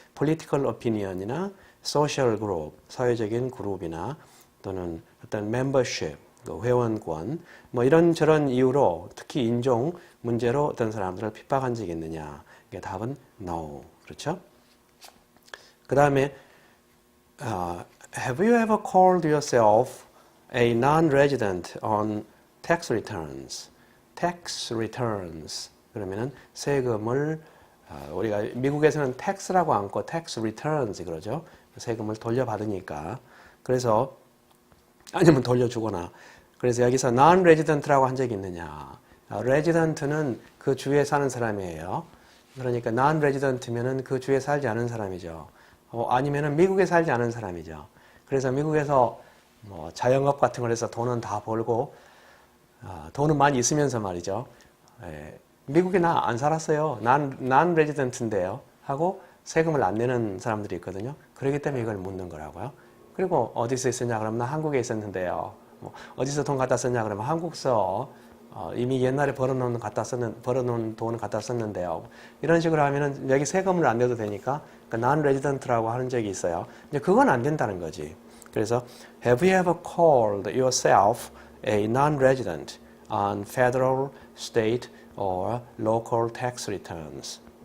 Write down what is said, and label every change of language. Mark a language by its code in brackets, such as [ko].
[en] political opinion [ko] 이나 [en] social group, [ko] 사회적인 그룹이나 또는 어떤 membership, 회원권, 뭐 이런저런 이유로 특히 인종 문제로 어떤 사람들을 핍박한 적이 있느냐? 이게 답은 no. 그렇죠? 그 다음에 [en] Have you ever called yourself a non-resident on tax returns? [ko] tax returns 그러면은 세금을 우리가 미국에서는 tax라고 않고 tax returns 그러죠. 세금을 돌려받으니까. 그래서 아니면 돌려주거나. 그래서 여기서 non-resident라고 한 적이 있느냐? resident는 그 주에 사는 사람이에요. 그러니까 non-resident면은 그 주에 살지 않은 사람이죠. 아니면은 미국에 살지 않은 사람이죠. 그래서 미국에서 뭐 자영업 같은 걸 해서 돈은 다 벌고 돈은 많이 있으면서 말이죠. 미국에 나 안 살았어요. non-resident인데요. 하고 세금을 안 내는 사람들이 있거든요. 그렇기 때문에 이걸 묻는 거라고요. 그리고 어디서 있었냐 그러면 나 한국에 있었는데요. 뭐 어디서 돈 갖다 썼냐 그러면 한국서 이미 옛날에 벌어놓은 돈을 갖다 썼는데요. 이런 식으로 하면은 여기 세금을 안 내도 되니까 non-resident라고 하는 적이 있어요. 이제 그건 안 된다는 거지. [en] 그래서 Have you ever called yourself a non-resident on federal, state, or local tax returns?